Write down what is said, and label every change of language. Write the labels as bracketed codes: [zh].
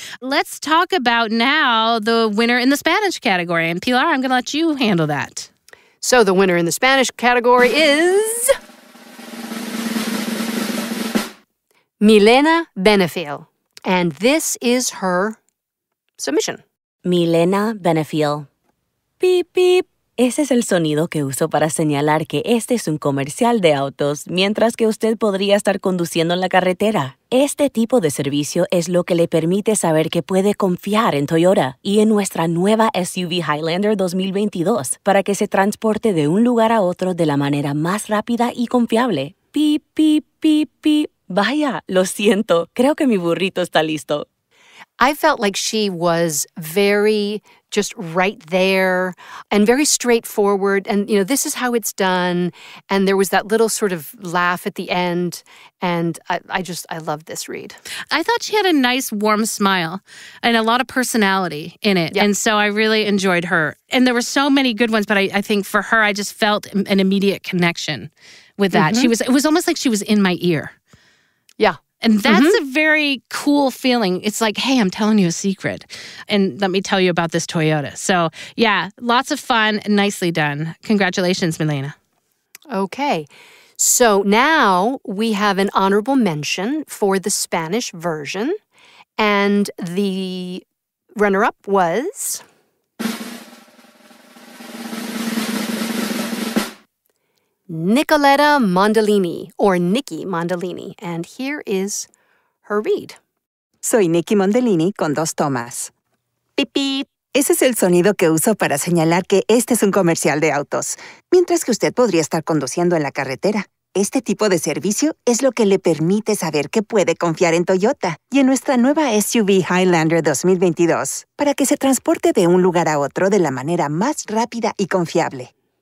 [en] Let's talk about now the winner in the Spanish category. And Pilar, I'm going to let you handle that. So the winner in the Spanish category is Milena Benefil. And this is her submission. Milena Benefil. Beep, beep. [es] Ese es el sonido que uso para señalar que este es un comercial de autos, mientras que usted podría estar conduciendo en la carretera. Este tipo de servicio es lo que le permite saber que puede confiar en Toyota y en nuestra nueva SUV Highlander 2022 para que se transporte de un lugar a otro de la manera más rápida y confiable. Pip, pip, pip, pip. Vaya, lo siento. Creo que mi burrito está listo. [en] I felt like she was very just right there and very straightforward. And, this is how it's done. And there was that little sort of laugh at the end. And I loved this read. I thought she had a nice, warm smile and a lot of personality in it. Yep. And so I really enjoyed her. And there were so many good ones, but I think for her, I just felt an immediate connection with that. It was almost like she was in my ear. Yeah. And that's a very cool feeling. It's like, hey, I'm telling you a secret. And let me tell you about this Toyota. So, yeah, lots of fun. Nicely done. Congratulations, Milena. Okay. So now we have an honorable mention for the Spanish version. And the runner-up was Nicoletta Mondolini, or Nikki Mondolini. And here is her read. [es] Soy Nikki Mondolini con 2 tomas. Pip, pip. Ese es el sonido que uso para señalar que este es un comercial de autos, mientras que usted podría estar conduciendo en la carretera. Este tipo de servicio es lo que le permite saber que puede confiar en Toyota y en nuestra nueva SUV Highlander 2022 para que se transporte de un lugar a otro de la manera más rápida y confiable.